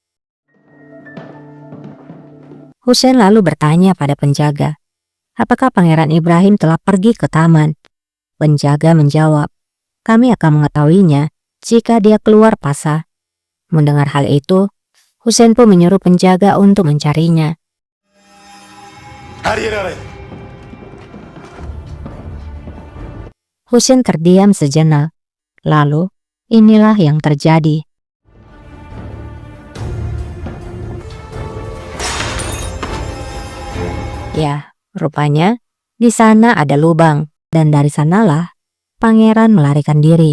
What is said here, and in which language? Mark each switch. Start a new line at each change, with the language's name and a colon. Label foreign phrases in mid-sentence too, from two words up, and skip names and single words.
Indonesian: Hussein lalu bertanya pada penjaga, apakah Pangeran Ibrahim telah pergi ke taman? Penjaga menjawab, kami akan mengetahuinya jika dia keluar pasar. Mendengar hal itu, Hussein pun menyuruh penjaga untuk mencarinya.
Turkish: Her yeri arayın.
Indonesian: Hussein terdiam sejenak. Lalu, inilah yang terjadi. Ya, rupanya di sana ada lubang, dan dari sanalah pangeran melarikan diri.